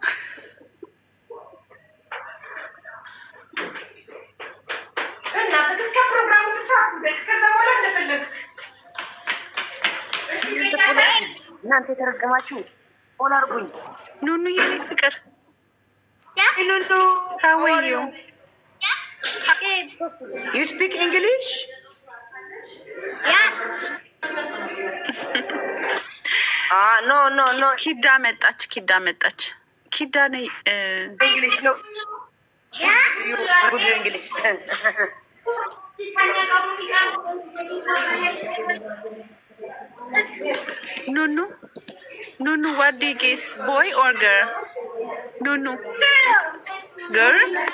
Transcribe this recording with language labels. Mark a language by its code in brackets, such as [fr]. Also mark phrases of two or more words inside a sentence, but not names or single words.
[am] እስከ ፕሮግራሙ ብቻ ከዛ በኋላ እንደፈለግ እናንተ የተረገማችሁ ፎሎ አድርጉኝ። ኑኑ የኔ ፍቅር ኑኑ [en] how are you? You speak English? Yeah. No. [am] ኪዳ መጣች። ኪዳ ነይ። [en] English no. Yeah. You good English. ኑኑ what do you guess, boy or girl? ኑኑ girl?